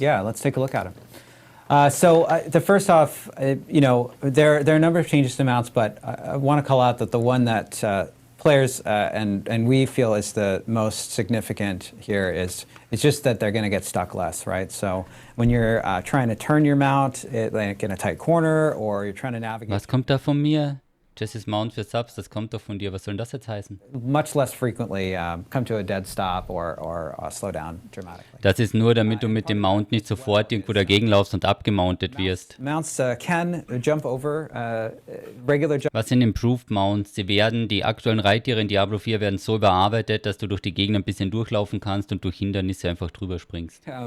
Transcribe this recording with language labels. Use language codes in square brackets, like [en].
[en] Yeah, let's take a look at them. So the first off, there are a number of changes to mounts, but I want to call out that the one that players and we feel is the most significant here is just that they're going to get stuck less, right? So when you're trying to turn your mount like in a tight corner, or you're trying to navigate. [de] Was kommt da von mir? Jesse's Mount für Subs, das kommt doch von dir. Was soll denn das jetzt heißen? [en] Much less frequently come to a dead stop or slow down dramatically. [de] Das ist nur, damit du mit dem Mount nicht sofort irgendwo dagegen laufst und abgemountet wirst. [en] Mounts can jump over regular jump. [de] Was sind Improved Mounts? Die aktuellen Reittiere in Diablo 4 werden so überarbeitet, dass du durch die Gegner ein bisschen durchlaufen kannst und durch Hindernisse einfach drüber springst.